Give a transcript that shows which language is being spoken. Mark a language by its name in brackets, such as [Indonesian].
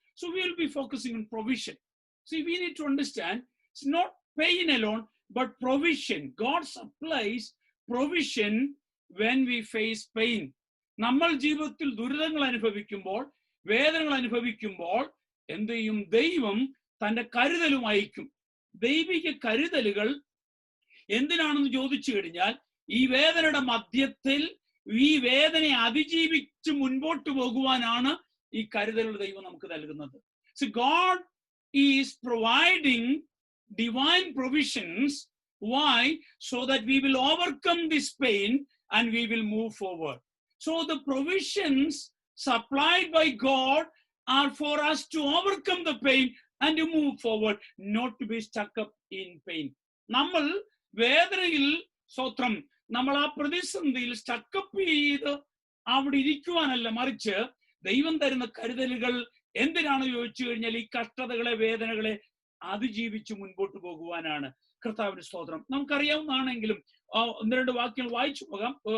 [English] So we will be focusing on provision. See, we need to understand it's not pain alone, but provision. God supplies provision when we face pain. [Malayalam] നമ്മൾ ജീവിതത്തിൽ ദുരിതങ്ങൾ അനുഭവിക്കുമ്പോൾ, വേദനകൾ അനുഭവിക്കുമ്പോൾ എന്ത് ചെയ്യും? ദൈവം തന്റെ കരുതലും അയക്കും. ദൈവിക കരുതലുകൾ എന്തിനാണെന്ന് ചോദിച്ചു കഴിഞ്ഞാൽ, ഈ വേദനയുടെ മധ്യത്തിൽ ഈ വേദനയെ അതിജീവിച്ച് മുൻപോട്ട് പോകുവാനാണ് ഈ കരുതലുകൾ ദൈവം നമുക്ക് നൽകുന്നത്. [English] So God is providing divine provisions. Why? So that we will overcome this pain and we will move forward. So the provisions supplied by God are for us to overcome the pain and to move forward, not to be stuck up in pain. [Malayalam] നമ്മൾ വേദനയിൽ സ്വത്രം, നമ്മൾ ആ പ്രതിസന്ധിയിൽ stuck up ചെയ്ത് അവിടെ ഇരിക്കുവാനല്ല, മറിച്ച് ദൈവം തരുന്ന കരുതലുകൾ എന്തിനാണ് ചോദിച്ചു കഴിഞ്ഞാൽ, ഈ കഷ്ടതകളെ, വേദനകളെ അതിജീവിച്ച് മുൻപോട്ട് പോകുവാനാണ്. കർത്താവിന്റെ സ്തോത്രം. നമുക്കറിയാവുന്നതാണെങ്കിലും ഒന്ന് രണ്ട് വാക്യങ്ങൾ വായിച്ചു പോകാം.